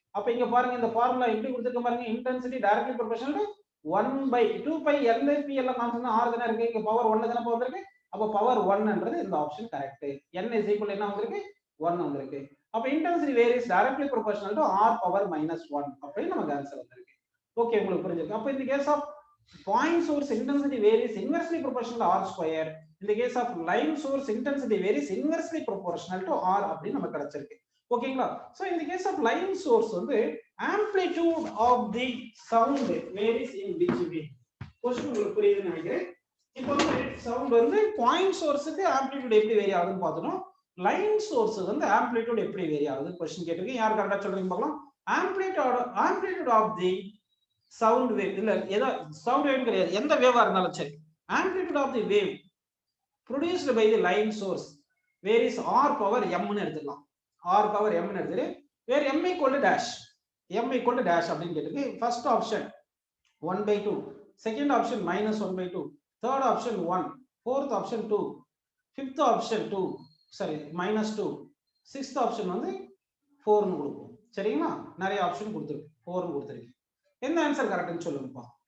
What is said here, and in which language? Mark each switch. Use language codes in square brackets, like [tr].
[ta] அப்ப இங்க பாருங்க இந்த ஃபார்முலா எப்படி கொடுத்திருக்க பாருங்க, intensity directly proportional to 1/2π L/P எல்லாம் கான்ஸ்டன்ட் r தான இருக்கு, இங்க பவர் 1 தான பவர் இருக்கு. அப்ப பவர் 1ன்றது இந்த option correct. n is equal என்ன வந்திருக்கு, 1 வந்திருக்கு. அப்ப intensity varies directly proportional to r power -1 அப்படின்னு நமக்கு ஆன்சர் வந்திருக்கு. ஓகே, உங்களுக்கு புரிஞ்சிருக்கு. அப்ப இந்த case of [en] point source intensity varies inversely proportional to r square. In the case of line source intensity varies inversely proportional to r [ta] அப்படி நமக்கு கிடைச்சிருக்கு. ஓகேங்களா? [en] So in the case of line source வந்து amplitude of the sound varies in which way? [ta] Question உங்களுக்கு புரியுதுன்னு நினைக்கிறேன். இப்போ வந்து sound வந்து பாயிண்ட் சோர்ஸ்க்கு ஆம்ப்ளிட்யூட் எப்படி வேரி ஆகுதுன்னு பார்த்தோம். லைன் சோர்ஸ் வந்து ஆம்ப்ளிட்யூட் எப்படி வேரி ஆகுது क्वेश्चन கேட்டிருக்கேன். யார் கரெக்ட்டா சொல்றீங்க பார்க்கலாம். Amplitude of the sound wave இல்ல ஏதோ சவுண்ட் வேவ் கிடையாது, எந்த வேவா இருந்தாலும் சரி, amplitude of the wave [en] produced by the line source varies r power m [ta] ன்னு எடுத்துக்கலாம். r power m ன்னு எடுத்துட்டு [en] where m equal to dash, [ta] m equal to dash அப்படின்னு கேட்டிருக்கு. First option 1/2, second option -1/2, third option 1, fourth option 2, fifth option 2 sorry -2, sixth option வந்து 4 ன்னு கொடுப்போம். சரிங்களா? நிறைய ஆப்ஷன் கொடுத்துருக்கு, 4 ன்னு கொடுத்துருக்கு. என்ன ஆன்சர் கரெக்ட்னு சொல்லுங்கப்பா.